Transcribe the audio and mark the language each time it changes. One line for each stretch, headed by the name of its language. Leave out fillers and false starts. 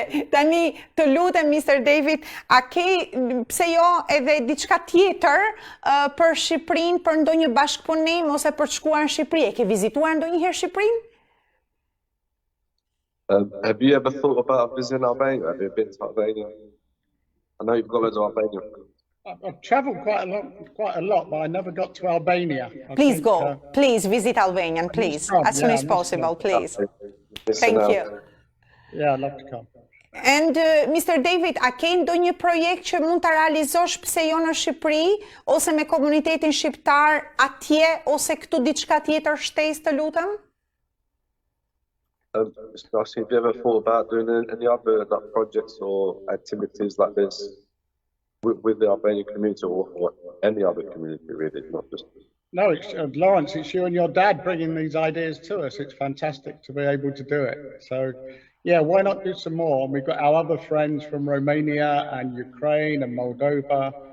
Albanian: Tani, të lutem, Mr. David, a ke, pse jo, edhe diçka tjetër për Shqipërinë, për ndonjë bashkëpunim ose për të shkuar në Shqipëri? E ke vizituar ndonjëherë Shqipërinë?
English: Have you ever thought about visiting Albania? Have you been to Albania? I know you've got loads of Albania. I've travelled quite a lot, but I never got to Albania. Please go. Please visit Albania, please, as soon as possible, please. Thank you. Yeah, I'd love to come. And Mr.
Albanian: David, a ke ndonjë projekt që mund ta realizosh pse jo në Shqipëri ose me komunitetin shqiptar atje ose këtu diçka tjetër shtesë, të lutem?
English: Have you ever thought about doing any other projects or activities like this with the Albanian community or any other community, really, not just... No, Lawrence, it's you and your dad bringing these ideas to us. It's fantastic to be able to do it. So, yeah, why not do some more? And we've got our other friends from Romania and Ukraine and Moldova.